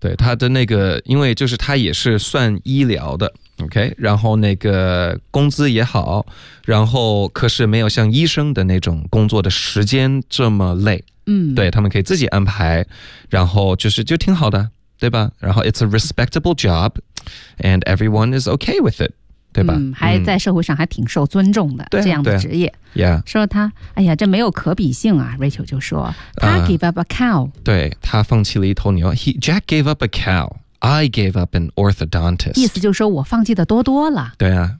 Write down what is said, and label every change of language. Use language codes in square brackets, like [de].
[zh] 对, 对，他的那个因为就是他也是算医疗的 OK， 然后那个工资也好，然后可是没有像医生的那种工作的时间这么累。嗯，对，他们可以自己安排，然后就是就挺好的，对吧？然后 [en] it's a respectable job and everyone is okay with it， [zh] 对吧？嗯，还在社会上还挺受尊重的、嗯、这样的职业。啊啊、yeah. 说他哎呀这没有可比性啊， Rachel 就说他 [en] gave up a cow。 [zh] 对，他放弃了一头牛。 [en] Jack gave up a cow， I gave up an orthodontist。 [zh] 意思就是说我放弃的多多了。对啊，